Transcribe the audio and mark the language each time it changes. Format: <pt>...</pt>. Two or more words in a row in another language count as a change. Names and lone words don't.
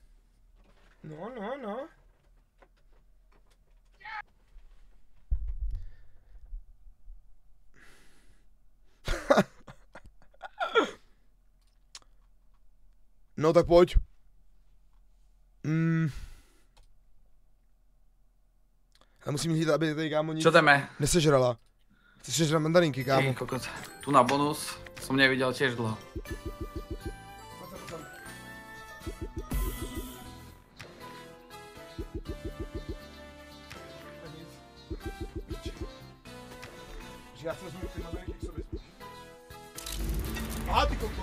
<cs>No. No tak pojď. Ale musím jít, aby tady kámo nic nesežrala. Chceš sežrat mandarinky, kámo?</cs> <sk>Ej, kokot. Tu na bonus som nevidel tiež dlho.</sk> <cs>Já si vezmu ty mandarinky k sobě.</cs> <sk>Aha, ty kokot.</sk>